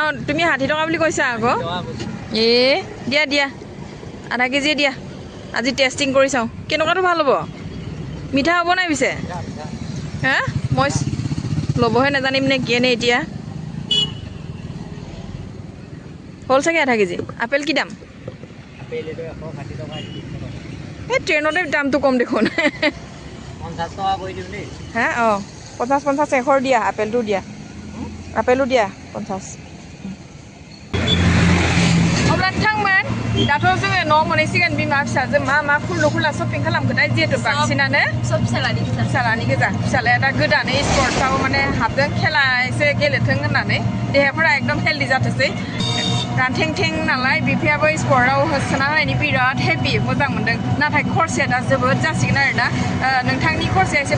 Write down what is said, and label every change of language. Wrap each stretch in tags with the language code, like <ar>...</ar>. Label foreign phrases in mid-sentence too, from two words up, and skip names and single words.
<as>তুমি 60 টকা বুলি কৈছা আকৌ দিয়া আধা কেজি দিয়া আজি টেষ্টিং কৰি চাওঁ কেনেকুৱাটো ভাল হ'ব মিঠা হ'ব নাই পিছে হা মই ল'বহে নাজানিম নে কি নে এতিয়া হ'ল চাগে আধা কেজি আপেল কি দাম এই ট্ৰেইনতে দামটো কম দেখোন 50 টকা কৰি দিম দেই হা 50 এশৰ দিয়া আপেলটো দিয়া 50</as> <brx>अब्ला नोंथांमोन दाथ' जोङो न' मोनहैसिगोन बिमा फिसाजों मा खुला शपिं खालामगोन दा जिहेतु बांसिनानो सब फिसालानि गोजा फिसालाया दा गोदानै स्पर्ट्सआव माने हाबदों खेला एसे गेलेथों होननानै देहाफोरा एकदम हेल्दि जाथोंसै रानथें थें नालाय बिफायाबो स्पर्टआव सोना होनायनि बिराद हेभि मोजां मोनदों नाथाय खरसाया दा जोबोद जासिगोन आरो ना नोंथांनि खरसाया एसे</brx>